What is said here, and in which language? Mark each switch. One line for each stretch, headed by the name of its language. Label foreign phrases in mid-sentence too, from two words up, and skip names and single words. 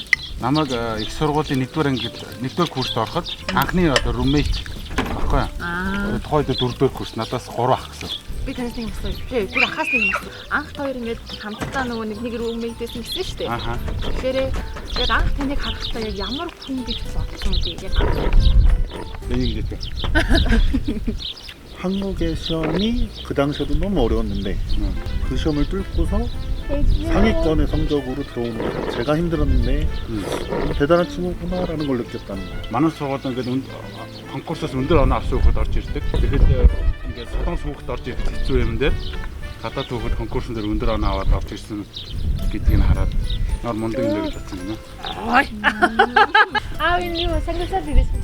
Mongolian: Намайг их сургуулийн 1-р ангид 1-р курст ороход анхны roommate багхгүй. Тухайд 4-р курс надаас 3 ах гэсэн. Би танаас нэг асууя. Тэр ахаас нэг асуу. Анх хоёр ингээд хамтдаа нөгөө нэг roommate-сэн гэсэн шүү дээ. Аха. Тэгэхээр яг анх таныг харахтаа яг ямар хүн гэж бодсон бэ? Яг Энийг хэлээ.
Korean: 한국의 시험이 그 당시에도 너무 어려웠는데 그 시험을 뚫고서 상위권의 성적으로 들어오는 거 제가 힘들었는데 대단한 친구구나라는 걸 느꼈다는 거.
Mongolian: Манай сургууль ингээд конкурсоос өндөр оноо авсан хүүхэд орж ирдэг. Тэгэхэд ингээд солонгос хүүхэд орж ирэх хэцүү юм дээр гадаад хүүхэд конкурсын дээр өндөр оноо аваад орж ирсэн гэдгийг хараад нор мундаг юм гэж бодсон юм. Аа энэ юу самгисаад ирсэн.